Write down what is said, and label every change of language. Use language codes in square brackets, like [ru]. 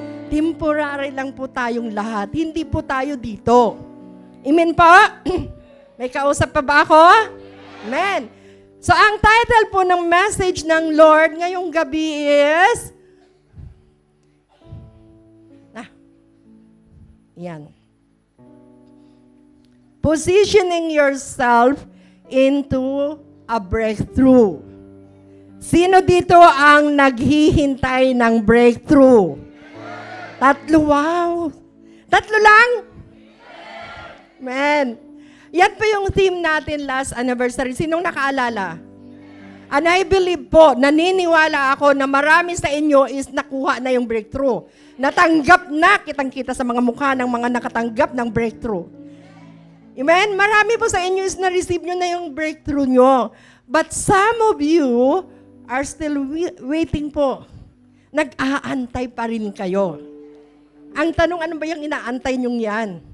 [tl] Temporary lang po tayong lahat. Hindi po tayo dito. Amen po? May kausap pa ba ako? Amen. So, ang title po ng message ng Lord ngayong gabi is, yan. [en] Positioning yourself into a breakthrough. [tl] Sino dito ang naghihintay ng breakthrough? Tatlo, wow. Tatlo lang? Man. Yan po yung theme natin last anniversary. Sinong nakaalala? [en] And I believe [tl] po, naniniwala ako na marami sa inyo is nakuha na yung breakthrough. Natanggap na, kitang-kita sa mga mukha ng mga nakatanggap ng breakthrough. Amen? Marami po sa inyo is na-receive nyo na yung breakthrough nyo. [en] But some of you are still waiting po. [tl] Nag-aantay pa rin kayo. Ang tanong, ano ba yung inaantay nyong yan?